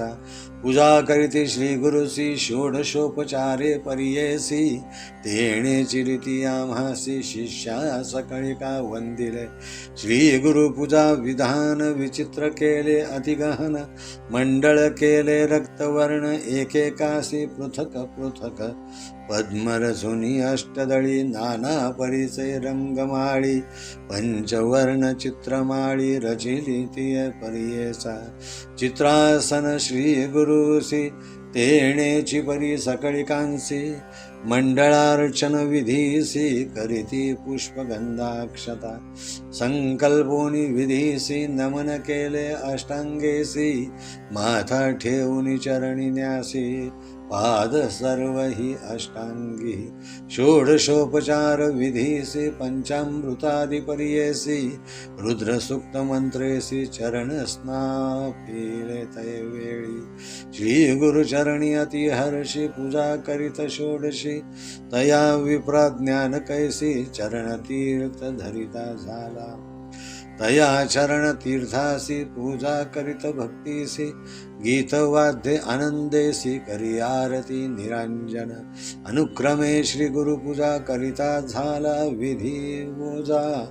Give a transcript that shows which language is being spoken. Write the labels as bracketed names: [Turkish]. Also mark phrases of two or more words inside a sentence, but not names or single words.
[Marathi] पूजा करीती श्री गुरुसी षोडशोपचारे परियेसी. तेणेची रीती आम्हासी शिष्या सकळी का वंदिले. श्री गुरु पूजा विधान विचित्र केले अतिगहन. मंडळ केले रक्तवर्ण एकेकासी पृथक पृथक. पद्मरसुनी अष्टदळी नाना परिचय रंगमाळी. पंचवर्ण चित्रमाळी रचिली ती परियेसा. चित्रासन श्री गुरुसी तेणेची परी सकळिकांसी. मंडळार्चन विधीसी करीती पुष्पगंधाक्षता. संकल्पोनी विधीसी नमन केले अष्टांगेसी. माथा ठेवून चरणी न्यासी पाद सर्व ही अष्टांगी. षोडशोपचार विधीसी पंचामृतादि परियेसी. रुद्रसूक्त मंत्रेसी चरण स्नापिले तय वेळी. श्री गुरुचरणी अतिहर्षी पूजा करीत षोडशी. तया विप्रा ज्ञान कैसी चरण तीर्थ धरिता झाला. तया चरण तीर्थासी पूजा करीत भक्तीसी. गीत वाद्य आनंदेसी करी आरती निरंजन. अनुक्रमे श्री गुरु पूजा करिता झाला विधी पूजा.